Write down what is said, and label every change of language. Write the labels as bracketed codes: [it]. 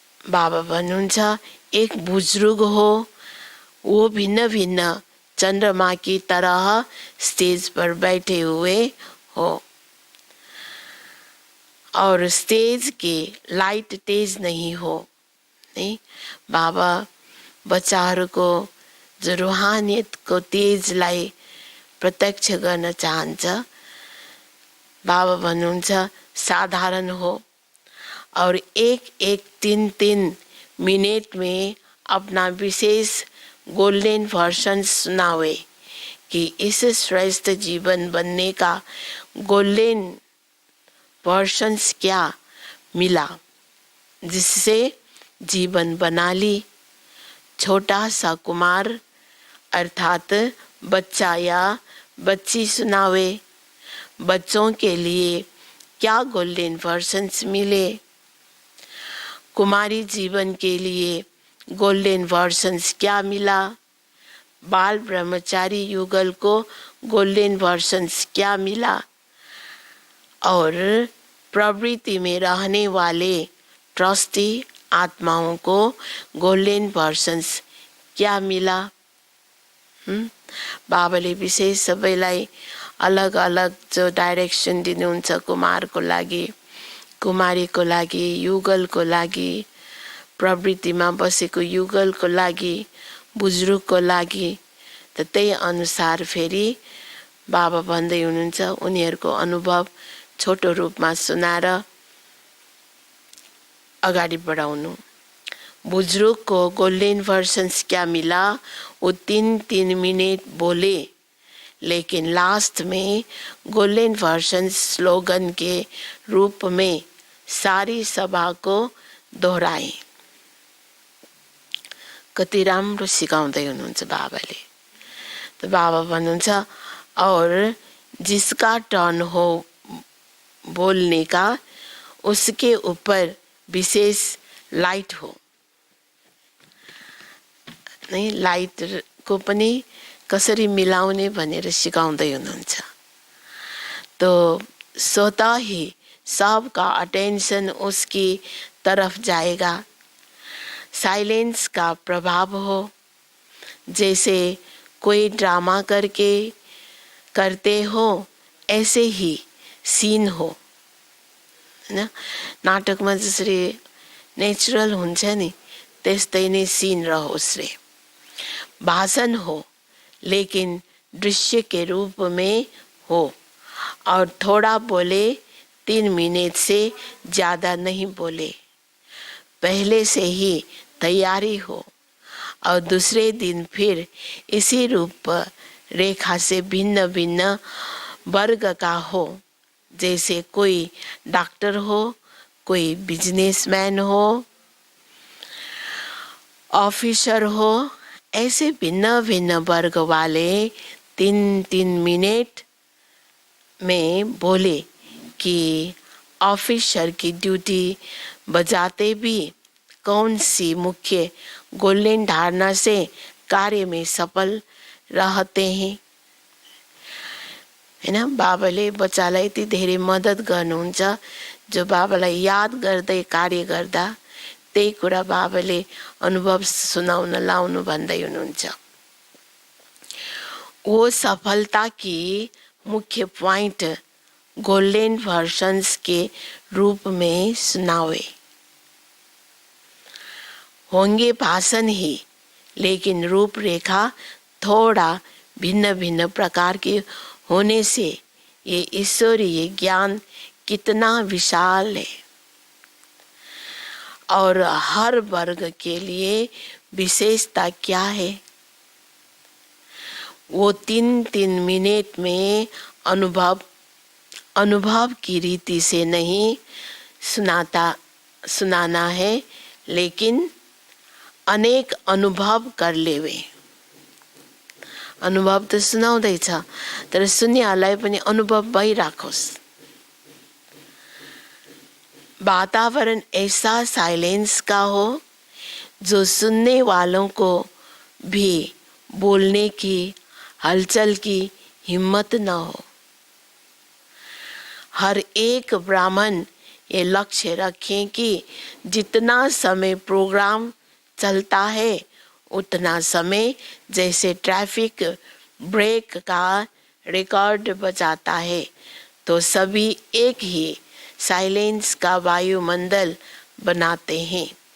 [ne] बाबा भन्नुहुन्छ, [hi] एक बुजुर्ग हो, वो भिन्न भिन्न चंद्रमा की तरह स्टेज पर बैठे हुए हो और स्टेज के लाइट तेज नहीं हो। [ne] नहीं, बाबा बच्चाहरूको जो रूहानियतको तेजलाई प्रत्यक्ष गर्न चाहन्छ। बाबा भन्नुहुन्छ, [hi] साधारण हो और एक 3 मिनट में अपना विशेष गोल्डन वर्षन सुनावे कि इस श्रेष्ठ जीवन बनने का गोल्डन वर्षन्स क्या मिला, जिससे जीवन बना ली। छोटा सा कुमार अर्थात बच्चा या बच्ची सुनावे, बच्चों के लिए क्या गोल्डन वर्षन्स मिले। कुमारी जीवन के लिए गोल्डन वर्षन्स क्या मिला। बाल ब्रह्मचारी युगल को गोल्डन वर्जन्स क्या मिला और प्रवृत्ति में रहने वाले ट्रस्टी आत्माओं को गोल्डन वर्जन्स क्या मिला। [ne] बाबाले विशेष सबैलाई अलग अलग जो डाइरेक्सन दिनुहुन्छ कुमारको लागि, कुमारीको लागि, युगलको लागि, प्रवृत्तिमा बसेको युगलको लागि, बुजुर्गको लागि, त त्यही अनुसार फेरि बाबा भन्दै हुनुहुन्छ उनीहरूको अनुभव छोटो रूपमा सुनाएर अगाडि बढाउनु। [hi] बुजुर्ग को गोल्डन वर्जन्स क्या मिला, वो 3-3 मिनट बोले, लेकिन लास्ट में गोल्डन वर्जन्स स्लोगन के रूप में सारी सभा को दोहराए। [ne] कति राम्रो सिकाउँदै हुनुहुन्छ बाबाले। [hi] तो [ne] बाबा भन्नुहुन्छ [hi] और जिसका टर्न हो बोलने का उसके ऊपर विशेष लाइट हो। [ne] नहीं, लाइट को पनि कसरी मिलाउने भनेर सिकाउँदै हुनुहुन्छ। [hi] तो स्वतः ही सबका अटेंशन उसकी तरफ जाएगा। साइलेंस का प्रभाव हो, जैसे कोई ड्रामा करते हो ऐसे ही सीन हो, हैन। [ne] नाटकमा जसरी नेचुरल हुन्छ नि त्यस्तै नै सीन रहोस् रे। [hi] भाषण हो लेकिन दृश्य के रूप में हो और थोड़ा बोले, 3 मिनट से ज्यादा नहीं बोले। पहले से ही तैयारी हो और दूसरे दिन फिर इसी रूप रेखा से भिन्न भिन्न वर्ग का हो, जैसे कोई डॉक्टर हो, कोई बिजनेसमैन हो, ऑफिसर हो, ऐसे भिन्न भिन्न वर्ग वाले 3-3 मिनट में बोले कि ऑफिसर की ड्यूटी बजाते भी कौन सी मुख्य गोल्डन धारणा से कार्य में सफल रहते हैं, हैन। [ne] बाबाले बच्चालाई यति धेरै मद्दत गर्नुहुन्छ, जो बाबालाई याद गर्दै कार्य गर्दा त्यही कुरा बाबाले अनुभव सुनाउन लाउनु भन्दै हुनुहुन्छ। [hi] वो सफलता की मुख्य पॉइंट गोल्डन वर्जन्स के रूप में सुनावे। होंगे भाषण ही, लेकिन रूपरेखा थोड़ा भिन्न भिन्न प्रकार के होने से ये ईश्वरीय ज्ञान कितना विशाल है और हर वर्ग के लिए विशेषता क्या है, वो 3-3 मिनट में अनुभव की रीति से नहीं सुनाना है, लेकिन अनेक अनुभव कर लेवे। [ne] अनुभव त सुनाउँदैछ तर सुन्नेहरूलाई पनि अनुभव भइराखोस्। [hi] वातावरण ऐसा साइलेंस का हो जो सुनने वालों को भी बोलने की हलचल की हिम्मत न हो। हर एक ब्राह्मण ये लक्ष्य रखें कि जितना समय प्रोग्राम चलता है उतना समय जैसे ट्रैफिक ब्रेक का रिकॉर्ड बजाता है, तो सभी एक ही साइलेंस का वायुमंडल बनाते हैं।